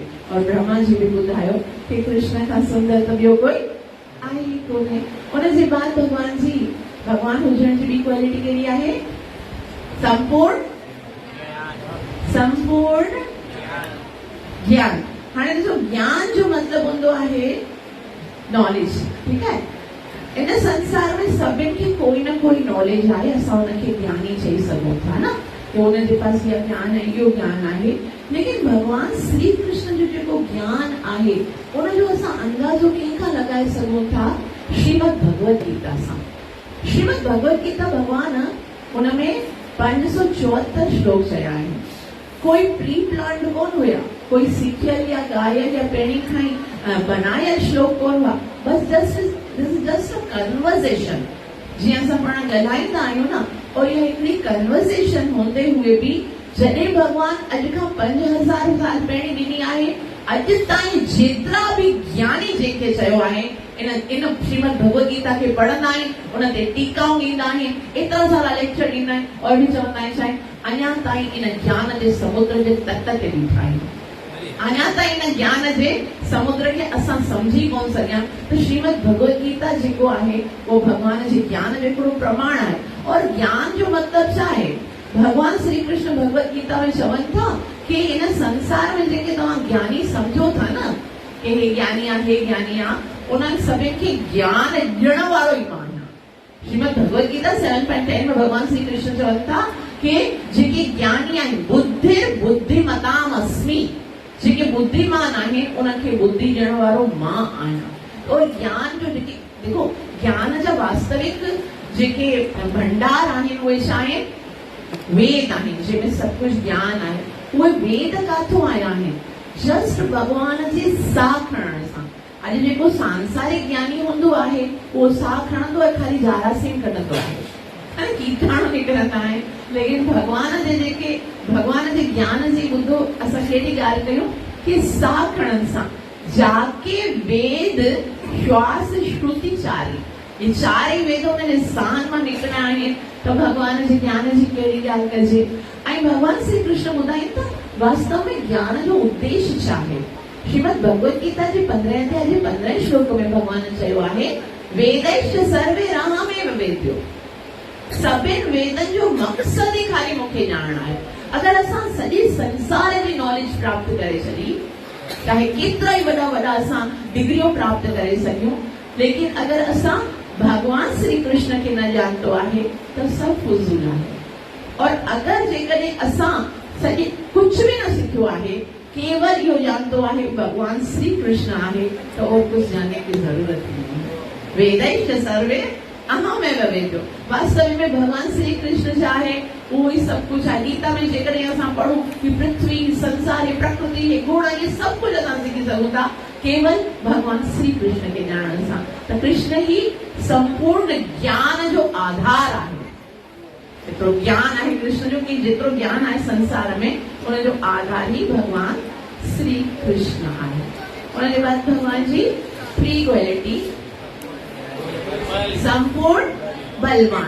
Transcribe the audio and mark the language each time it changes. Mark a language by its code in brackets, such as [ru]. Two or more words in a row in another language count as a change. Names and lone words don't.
[sd] और ब्रह्मा जी भी ॿुधायो कि कृष्ण खां सुंदर त ॿियो कोई आहे ई कोन्हे। उन जे बाद भगवान जी, भगवान हुजण जी ॿी क्वालिटी कहिड़ी आहे, संपूर्ण संपूर्ण ज्ञान। हाणे ॾिसो, ज्ञान जो मतलब हूंदो आहे नॉलेज, [hi] ठीक है। [sd] इन संसार में सभिनि खे कोई न कोई नॉलेज आहे, असां उनखे ज्ञानी चई सघूं था न, कि उनजे पास इहा ज्ञान आहे, इहो ज्ञान आहे। लेकिन भगवान श्री कृष्ण जो जेको ज्ञान आहे उनजो असां अंदाज़ो कंहिंखां लॻाए सघूं था, श्रीमद् भगवत गीता सां। श्रीमद् भगवत गीता भगवान उनमें 574 श्लोक चया आहिनि। कोई प्री प्लान्ड कोन हुया, कोई सिखियल या ॻायल या पहिरीं खां ई बनायल श्लोक कोन हुआ, बस [en] just a conversation. [sd] जीअं असां पाण ॻाल्हाईंदा आहियूं न, और इहा हिकिड़ी कन्वर्सेशन हूंदे हुए बि जॾहिं भगवान अॼु खां 5000 साल पहिरीं ॾिनी आहे, अॼु ताईं जेतिरा बि ज्ञानी जेके चयो आहे, इन श्रीमद भगवत गीता खे पढ़ंदा आहिनि, उन ते टीकाऊं ॾींदा आहिनि, एतिरा सारा लेक्चर ॾींदा आहिनि, और बि चवंदा आहिनि छा अञा ताईं इन ज्ञान जे समुद्र जे तट ते बीठा आहियूं। अञा ताईं इन ज्ञान जे समुद्र खे असां समझी कोन सघिया। त श्रीमद भगवत गीता जेको आहे उहो भगवान जे ज्ञान जो हिकिड़ो प्रमाण आहे। और ज्ञान जो मतिलबु छा आहे? भगवान श्री कृष्ण भगवत गीता में चवनि था कि इन संसार में जेके तव्हां ज्ञानी समझो था न कि हे ज्ञानी आहे, हे ज्ञानी आहे, उन्हनि सभिनि खे ज्ञान ॾियण वारो ई मां आहियां। श्रीमद भगवत गीता 7.10 में भगवान श्री कृष्ण चवनि था कि जेके ज्ञानी आहिनि, [sa] बुद्धिर बुद्धिमताम अस्मि, [sd] जेके बुद्धिमान आहिनि उन्हनि खे बुद्धि ॾियण वारो मां आहियां। और ज्ञान जो जेके देखो ज्ञान जा वास्तविक जेके भंडार आहिनि उहे छा आहिनि? वेद आहिनि, जंहिंमें सभु कुझु ज्ञान आहे। उहे वेद काथों आया आहिनि? जस्ट भगवान जे साह खणण सां। अॼु जेको सांसारिक ज्ञानी हूंदो आहे उहो साह खणंदो आहे, ख़ाली जारासीन कढंदो आहे, कीटाणु निकिरंदा आहिनि। लेकिन भगवान जे ज्ञान जी ॿुधो असां कहिड़ी ॻाल्हि कयूं कि साह खणण सां जाके वेद श्वास श्रुति चारी, ये चारई वेद उन्हनि साहनि मां निकिरंदा आहिनि। त भगवान जे ज्ञान जी कहिड़ी ॻाल्हि कजे। ऐं भगवान श्री कृष्ण ॿुधाइनि था वास्तव में ज्ञान जो उद्देश्य छा आहे। श्रीमद भगवत गीता जे 15 अध्याय जे 15 श्लोक में भगवान चयो आहे, [sa] वेदैश्च सर्वे रामेव वेद्यो। [sd] सभिनि वेदनि जो मक़सद ई ख़ाली मूंखे ॼाणणु आहे। अगरि असां सॼे संसार जी नॉलेज प्राप्त करे छॾी, चाहे केतिरा ई वॾा वॾा असां डिग्रियूं प्राप्त करे सघूं, लेकिन अगरि असां भगवान श्री कृष्ण खे न ॼाणतो आहे त सभु फुज़ूल आहे। और अगरि जेकॾहिं असां सॼी कुझु बि न सिखियो आहे, केवल इहो ॼाणतो आहे भगवान श्री कृष्ण आहे, त उहो कुझु ॼाणने [hi] की ज़रूरत नहीं। [sa] वेदैश्च सर्वे अहमेव वेद्यो। [sd] वास्तव में भगवान श्री कृष्ण छा आहे? उहो ई सभु कुझु आहे। गीता में जेकॾहिं असां पढ़ूं कि पृथ्वी, संसार, प्रकृति, ये गुण, ये सभु कुझु असां सिखी सघूं था केवल भगवान श्री कृष्ण के ॼाणण सां। त कृष्ण ही संपूर्ण ज्ञान जो आधार आहे। एतिरो ज्ञान आहे कृष्ण जो कि जेतिरो ज्ञान आहे संसार में उनजो आधार ही भगवान श्री कृष्ण आहे। उनजे बाद भगवान जी फ्री क्वालिटी संपूर्ण बलवान।